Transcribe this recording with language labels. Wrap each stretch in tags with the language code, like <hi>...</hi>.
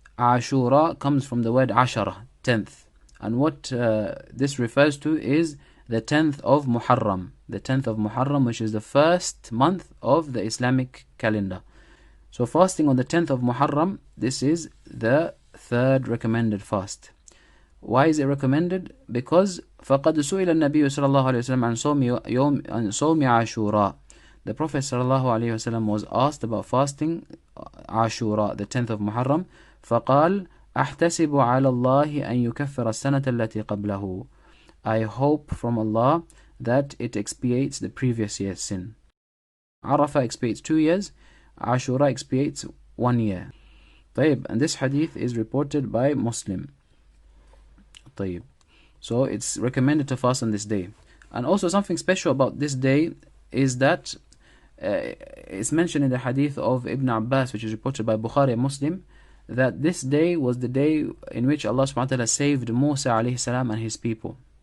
<en>Ashurah comes from the word Ashurah, 10th. And what this refers to is the 10th of Muharram. The 10th of Muharram, which is the first month of the Islamic calendar. So fasting on the 10th of Muharram, this is the third recommended fast. Why is it recommended?</en> <ar>Because فَقَدْ سُئِلَ النَّبِيُّ صلى الله عليه وسلم عن صوم عاشوراء.</ar> <en>The Prophet صلى الله عليه وسلم was asked about fasting Ashurah, the 10th of Muharram.</en> <ar>فقال أحتسب على الله أن يكفر السنة التي قبله.</ar> <en>I hope from Allah that it expiates the previous year's sin. Arafah expiates 2 years, Ashurah expiates 1 year. طيب, and this hadith is reported by Muslim.</en> <ar>طيب.</ar> <en>So it's recommended to fast on this day. And also something special about this day is that it's mentioned in the hadith of Ibn Abbas, which is reported by Bukhari and Muslim, that this day was the day in which Allah subhanahu wa ta'ala saved Musa alayhi salam and his people.</en>